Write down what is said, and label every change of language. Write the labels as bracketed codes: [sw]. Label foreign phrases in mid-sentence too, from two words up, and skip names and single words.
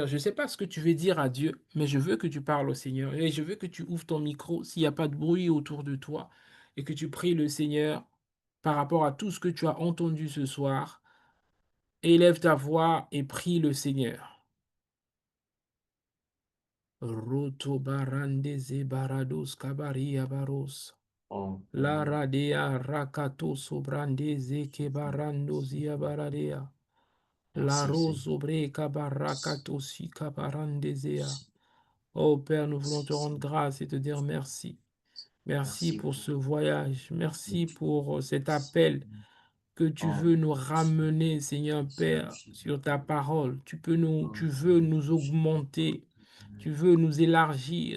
[fr] Je ne sais pas ce que tu veux dire à Dieu, mais je veux que tu parles au Seigneur. Et je veux que tu ouvres ton micro s'il n'y a pas de bruit autour de toi et que tu pries le Seigneur par rapport à tout ce que tu as entendu ce soir. Élève ta voix et prie le Seigneur. Roto barande zebarados kabaria baros. La radea rakato sobrande zeke barando zia baradea. La rose obreka barakato sika barandezea. Oh Père, nous voulons te rendre grâce et te dire merci. Merci pour ce voyage. Merci pour cet appel que tu veux nous ramener, Seigneur Père, sur ta parole. Tu veux nous augmenter. Tu veux nous élargir.